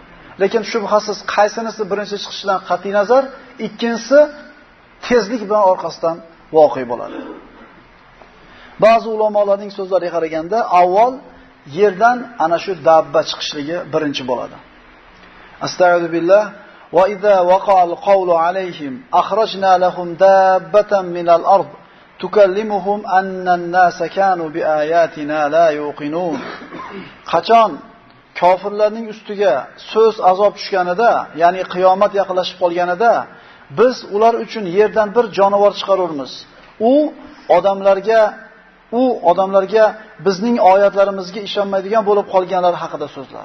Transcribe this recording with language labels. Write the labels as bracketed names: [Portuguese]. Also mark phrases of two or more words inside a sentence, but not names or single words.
[Uzbek] Lekin shubhasiz qaysinisi birinchi chiqishidan qat'iy nazar, ikkinchisi tezlik bilan orqasidan voqea bo'ladi. Ba'zi ulamolarning so'zlariga qaraganda avval yerdan ana shu dabba chiqishligi birinchi bo'ladi. [Arabic] أستغفر الله وإذا وقع القول عليهم أخرجنا لهم دابة من الأرض تكلمهم أن الناس كانوا بآياتنا لا يوقنون. [Uzbek] Qachon kofirlarning ustiga so'z azob tushganida, ya'ni qiyomat yaqinlashib qolganida, biz ular uchun yerdan bir jonivor chiqaramiz. U odamlarga bizning oyatlarimizga ishonmaydigan bo'lib qolganlar haqida so'zlar.